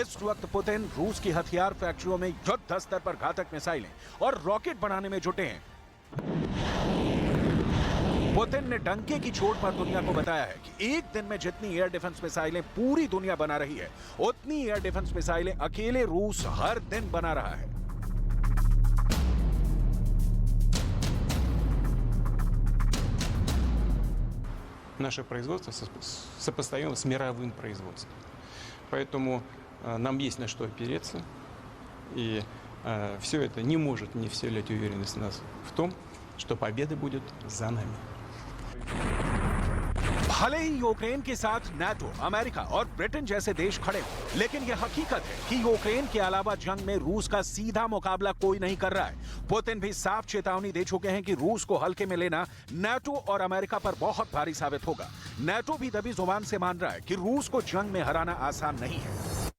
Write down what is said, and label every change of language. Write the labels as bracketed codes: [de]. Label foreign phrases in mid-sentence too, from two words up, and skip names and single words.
[hi] इस वक्त पुतिन रूस की हथियार फैक्ट्रियों में युद्ध स्तर पर घातक मिसाइलें और रॉकेट बनाने में जुटे हैं। पुतिन ने डंके की चोट पर दुनिया को बताया है कि एक दिन में जितनी [en] air defense [hi] मिसाइलें पूरी दुनिया बना रही है, उतनी [en] air defense [hi] मिसाइलें अकेले रूस हर दिन बना रहा है। [ru] Наше производство сопоставимо с мировым производством. Поэтому нам есть на что опереться. И все это не может не вселять уверенность в нас в том, что победа будет за нами. [hi] भले ही यूक्रेन के साथ नाटो, अमेरिका और ब्रिटेन जैसे देश खड़े हों, लेकिन यह हकीकत है कि यूक्रेन के अलावा जंग में रूस का सीधा मुकाबला कोई नहीं कर रहा है। पुतिन भी साफ चेतावनी दे चुके हैं कि रूस को हल्के में लेना नाटो और अमेरिका पर बहुत भारी साबित होगा। नाटो भी दबी जुबान से मान रहा है कि रूस को जंग में हराना आसान नहीं है।